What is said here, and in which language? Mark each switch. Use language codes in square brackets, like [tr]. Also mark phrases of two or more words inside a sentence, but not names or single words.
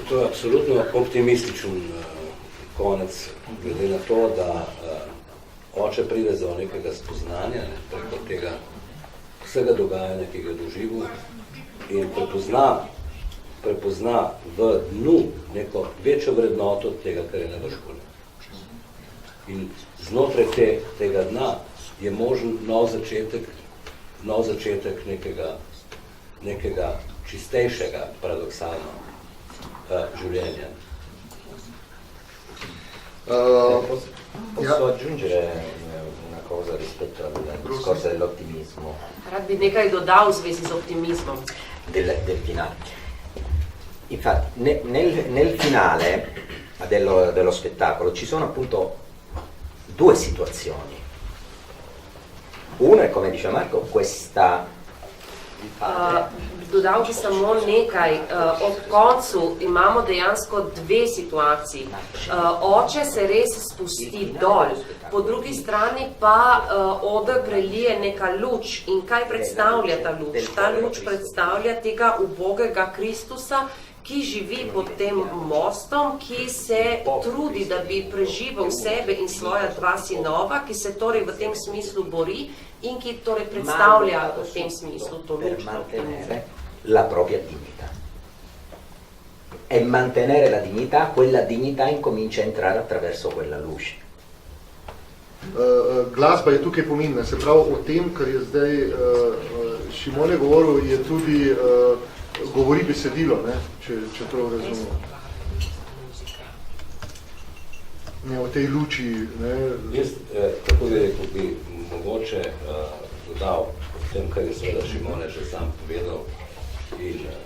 [sl] To je absolutno optimističen konec, glede na to, da oče pride do nekega spoznanja, preko tega vsega dogajanja, ki ga doživi, in prepozna v dnu neko večjo vrednoto tega, kar je na vrhu. In znotraj tega dna je možen nov začetek nekega čistejšega, paradoksalno življenja. [it] Posso aggiungere una cosa rispetto al discorso dell'ottimismo? [sl] Rad bi nekaj dodal v zvezi z optimizmom. [it] Del finale. Infatti, nel finale dello spettacolo ci sono appunto due situazioni. Una è, come dice Marco, questa [sl] Dodal bi samo nekaj. Ob koncu imamo dejansko dve situaciji. Oče se res spusti dol, po drugi strani pa oder prelije neka luč. In kaj predstavlja ta luč? Ta luč predstavlja tega ubogega Kristusa, ki živi pod tem mostom, ki se trudi, da bi preživel sebe in svoja dva sinova, ki se torej v tem smislu bori in ki torej predstavlja v tem smislu to luč. [it] La propria dignità. E mantenere la dignità, quella dignità incomincia a entrare attraverso quella luce. [sl] Glasba je tukaj pomembna, se pravi o tem, kar je zdaj Šimone govoril, je tudi govori besedilo, če prav razumemo. O tej luči. Jaz, tako bi rekel, bi mogoče dodal v tem, kar je seveda Šimone že sam povedal, in